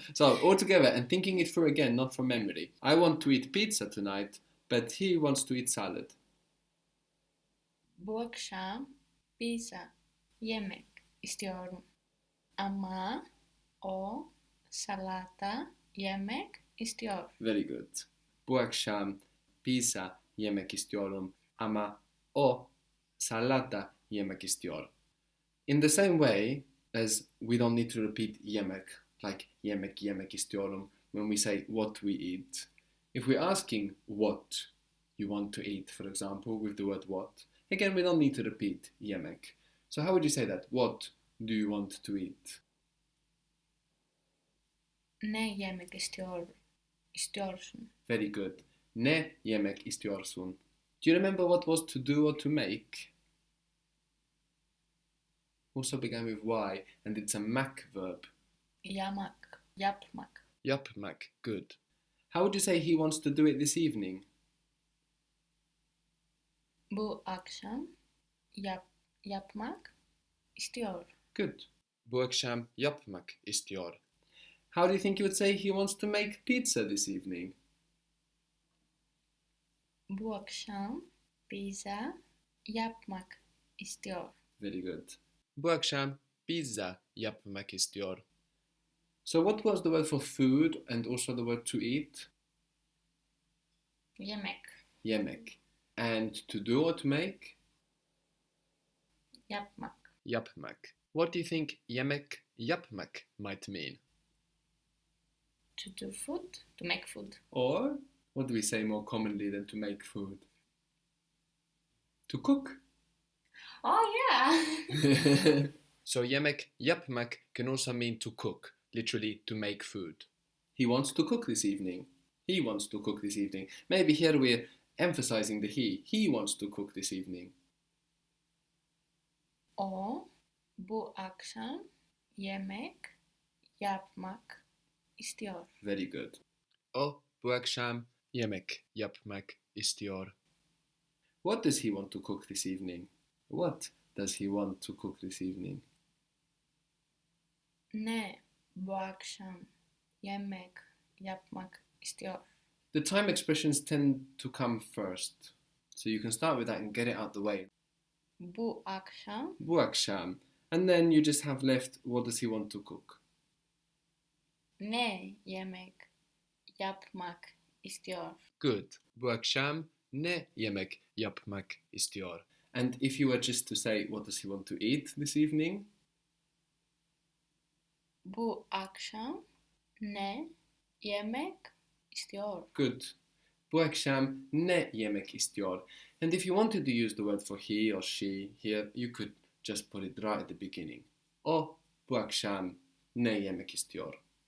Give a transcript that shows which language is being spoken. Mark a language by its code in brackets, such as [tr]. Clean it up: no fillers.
[en] So all together and thinking it through again, not from memory. I want to eat pizza tonight, but he wants to eat salad. [tr] Bu akşam pizza yemek istiyorum. Ama o salata yemek istiyor. [en] Very good. [tr] Bu akşam pizza yemek istiyorum ama o salata yemek istiyor. [en] In the same way as we don't need to repeat yemek, like [tr] yemek yemek istiyorum, [en] when we say what we eat. If we're asking what you want to eat, for example, with the word what, again, we don't need to repeat yemek. So how would you say that? What do you want to eat? [tr] Ne yemek istiyorsun? [en] Very good. [tr] Ne yemek istiyorsun? [en] Do you remember what was to do or to make? Also began with Y, and it's a mak verb. [tr] Yapmak. Yapmak, [en] good. How would you say he wants to do it this evening? [tr] Bu akşam yapmak istiyor. [en] Good. [tr] Bu akşam yapmak istiyor. [en] How do you think you would say he wants to make pizza this evening? [tr] Bu akşam pizza yapmak istiyor. [en] Very good. [tr] Bu akşam pizza yapmak istiyor. [en] So what was the word for food and also the word to eat? [tr] Yemek. Yemek. [en] And to do or to make? [tr] Yapmak. Yapmak. [en] What do you think yemek yapmak might mean? To do food. To make food. Or what do we say more commonly than to make food? To cook. Oh yeah. So yemek yapmak can also mean to cook, literally to make food. He wants to cook this evening. He wants to cook this evening. Maybe here we're emphasizing the he. He wants to cook this evening. [tr] O bu akşam yemek yapmak istiyor. [en] Very good. [tr] O bu akşam yemek yapmak istiyor. [en] What does he want to cook this evening? What does he want to cook this evening? [tr] Ne bu akşam yemek yapmak istiyor. [en] The time expressions tend to come first. So you can start with that and get it out the way. [tr] Bu akşam Bu akşam. [en] And then you just have left what does he want to cook? [tr] ne yemek yapmak istiyor. [en] Good. [tr] Bu akşam ne yemek yapmak istiyor? [en] And if you were just to say what does he want to eat this evening? [tr] Bu akşam ne yemek istiyor. [en] Good. [tr] Bu akşam ne yemek istiyor? [en] And if you wanted to use the word for he or she here, you could just put it right at the beginning. [tr] O bu akşam ne yemek istiyor?